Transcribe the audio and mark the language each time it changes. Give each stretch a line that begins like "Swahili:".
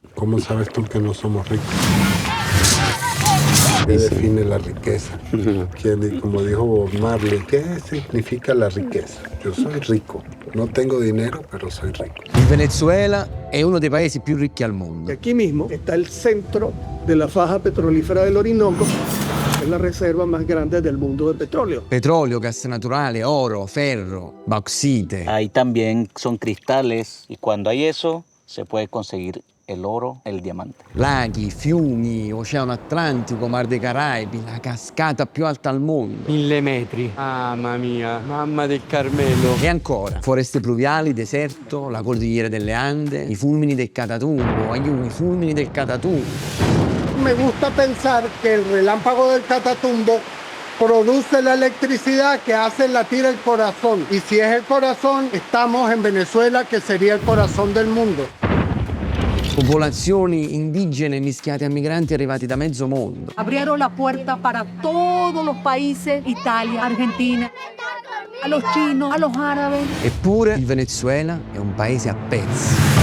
Spanish: ¿Cómo sabes tú que no somos ricos? ¿Qué define la riqueza? Como dijo Bob Marley, ¿qué significa la riqueza? Yo soy rico, no tengo dinero, pero soy rico.
Italian: Il Venezuela è uno dei paesi più ricchi al mondo.
Spanish: Aquí mismo está el centro de la faja petrolífera del Orinoco, que es la reserva más grande del mundo de petróleo.
Italian: Petrolio, gas naturale, oro, ferro, bauxite.
Spanish: Ahí también son cristales y cuando hay eso se puede conseguir el oro
Italian: e il diamante. Laghi, fiumi, Oceano Atlantico, Mar dei Caraibi, la cascata più alta al mondo. 1000 metri. Mamma mia, mamma del Carmelo. E ancora, foreste pluviali, deserto, la cordillera delle Ande, i fulmini del Catatumbo, i fulmini del Catatumbo.
Spanish: Me gusta pensar que el relámpago del Catatumbo produce la electricidad que hace latir el corazón. Y si es el corazón, estamos en Venezuela, que sería el corazón del mundo.
Italian: Popolazioni indigene mischiate a migranti arrivati da mezzo mondo.
Spanish: Abrieron la puerta para todos los países, Italia, Argentina, a los chinos, a los árabes.
Italian: Eppure il Venezuela è un paese a pezzi.